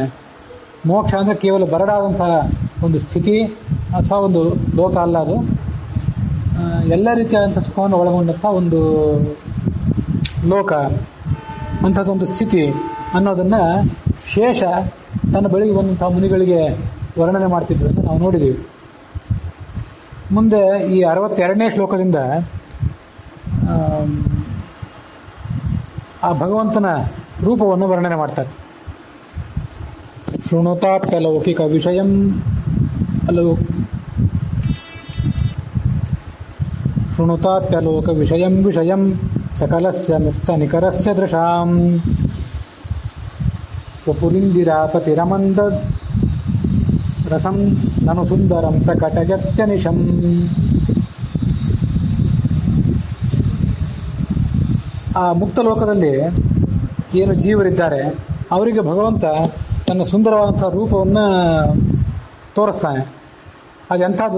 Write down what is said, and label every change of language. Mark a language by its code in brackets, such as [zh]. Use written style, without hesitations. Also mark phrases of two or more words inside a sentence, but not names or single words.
[kn] ಮೋಕ್ಷ ಅಂದರೆ ಕೇವಲ ಬರಡಾದಂಥ ಒಂದು ಸ್ಥಿತಿ ಅಥವಾ ಒಂದು ಲೋಕ ಅಲ್ಲ, ಅದು ಎಲ್ಲ ರೀತಿಯಾದಂಥ ಸುಖವನ್ನು ಒಳಗೊಂಡಂಥ ಒಂದು ಲೋಕ, ಅಂಥದ್ದೊಂದು ಸ್ಥಿತಿ ಅನ್ನೋದನ್ನು ಶೇಷ ತನ್ನ ಬಳಿಗೆ ಬಂದಂಥ ಮುನಿಗಳಿಗೆ ವರ್ಣನೆ ಮಾಡ್ತಿದ್ದನ್ನು ನಾವು ನೋಡಿದ್ದೀವಿ. ಮುಂದೆ ಈ 62ನೇ ಶ್ಲೋಕದಿಂದ ಆ ಭಗವಂತನ ರೂಪವನ್ನು ವರ್ಣನೆ ಮಾಡ್ತಾರೆ. [sa] ಶೃಣುತಾಪ್ಯಲೌಕಿಕ ವಿಷಯಂ ಶೃಣುತಾಪ್ಯಲೋಕ ವಿಷಯಂ ವಿಷಯಂ ಸಕಲಸ್ಯ ಮುಕ್ತ ನಿಕರಸ್ಯ ದೃಶಾಂ ವಪುರಿಂದಿರಾಪತಿರಮಂದ ರಸಂ ನನು ಸುಂದರಂ ಪ್ರಕಟಯತ್ಯನಿಶಂ. [kn] ಆ ಮುಕ್ತ ಲೋಕದಲ್ಲಿ ಏನು ಜೀವರಿದ್ದಾರೆ ಅವರಿಗೆ ಭಗವಂತ ತನ್ನ ಸುಂದರವಾದಂಥ ರೂಪವನ್ನು ತೋರಿಸ್ತಾನೆ. ಅದೆಂಥದ್ದು?